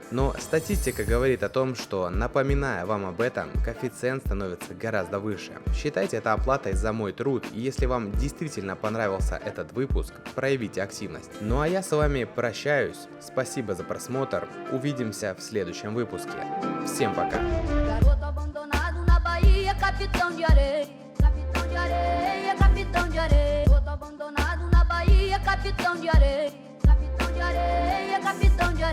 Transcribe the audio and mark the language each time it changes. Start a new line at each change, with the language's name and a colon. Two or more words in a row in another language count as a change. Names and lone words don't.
Russian: Но статистика говорит о том, что, напоминая вам об этом, коэффициент становится гораздо выше. Считайте это оплатой за мой труд, и если вам действительно понравился этот выпуск, проявите активность. Ну а я с вами прощаюсь, спасибо за просмотр, увидимся в следующем выпуске. Всем пока!
Portuguese: Capitão de areia, capitão de areia, capitão de areia. Outro abandonado na Bahia, capitão de areia, capitão de areia, capitão